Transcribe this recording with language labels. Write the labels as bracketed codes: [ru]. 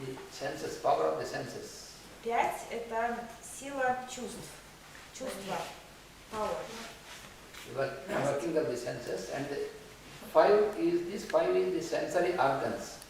[en] senses, power of the senses. [ru] 5 – это сила чувств, чувства, power. [en] Working of the senses, and 5 is the sensory organs.